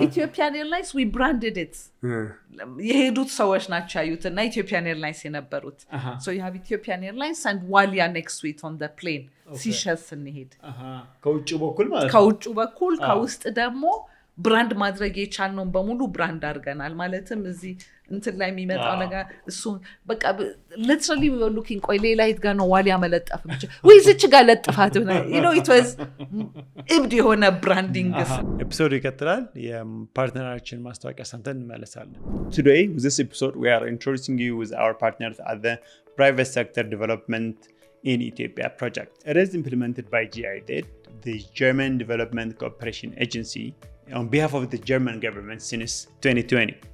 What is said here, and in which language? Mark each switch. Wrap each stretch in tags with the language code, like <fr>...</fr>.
<en>Ethiopian Airlines, we branded it.</en> <am>የሄዱት ሰዎች ናቸው ያዩትና Ethiopian Airlines የነበሩት.</am> <en>So you have Ethiopian Airlines and Walia next to it on the plane. Seychelles</en> <am>እንሄድ. ከውጭ በኩል ማለት ነው። ከውጭ በኩል ከውስጥ ደግሞ ብራንድ ማድረግ የቻልነውን በሙሉ ብራንድ አድርገናል። ማለትም እዚህ እንትን ላይ የሚመጣው ነገር እሱ በቃ</am> <en>literally we were looking</en> <am>ቆይ ሌላ የት ጋር ነው ዋሊያ መለጠፍ ብቻ ወይ እዚች ጋር ለጥፋት</am> <en>you know it was</en> <am>እብድ የሆነ ብራንዲንግ ኤፒሶድ ይቀጥላል። የፓርትነራችን ማስታወቂያ ሰምተን እንመለሳለን።</am> <en>Today with this episode we are introducing you with our partners at the private sector development in Ethiopia project. It is implemented by GIZ, the German Development Cooperation Agency, on behalf of the German government since 2020.</en>